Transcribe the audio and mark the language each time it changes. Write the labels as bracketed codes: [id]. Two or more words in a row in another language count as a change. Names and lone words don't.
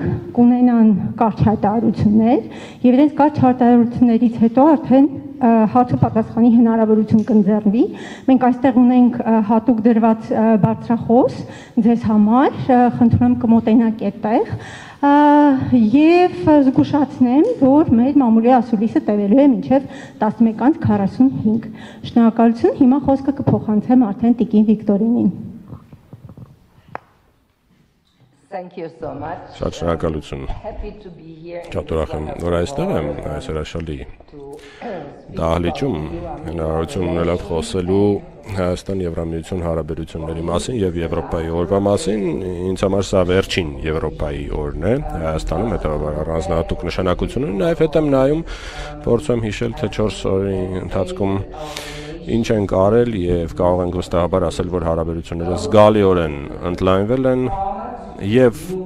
[hy] կունենան կարճ հայտարարություններ եւ իրենց կարճ հայտարարություններից հետո արդեն հարցը պատասխանի հնարավորություն կընձեռվի։ Մենք այստեղ ունենք հատուկ դրված բարձրախոս ձեզ համար, խնդրում եմ կմոտենաք այդտեղ եւ զգուշացնեմ, որ մեր մամուլի ասուլիսը տևելու է մինչեւ 11:45։ Շնորհակալություն, հիմա խոսքը կփոխանցեմ արդեն Տիկին Վիկտորինին։ [en] Thank you so much. [hy] Շատ շնորհակալություն։ Շատ ուրախ եմ, որ այստեղ եմ այս հրաշալի դահլիճում հնարավորություն ունելով խոսելու Հայաստան-Եվրամիություն հարաբերությունների մասին եւ Եվրոպայի օրվա մասին։ Ինձ համար սա վերջին Եվրոպայի օրն է Հայաստանում, հետեւաբար առանձնահատուկ նշանակություն ունի։ Նաեւ հետ եմ նայում, փորձում հիշել, թե 4 օրի ընթացքում ինչ ենք արել եւ կարող ենք վստահաբար ասել, որ հարաբերությունները զգալիորեն ընդլայնվել են եւ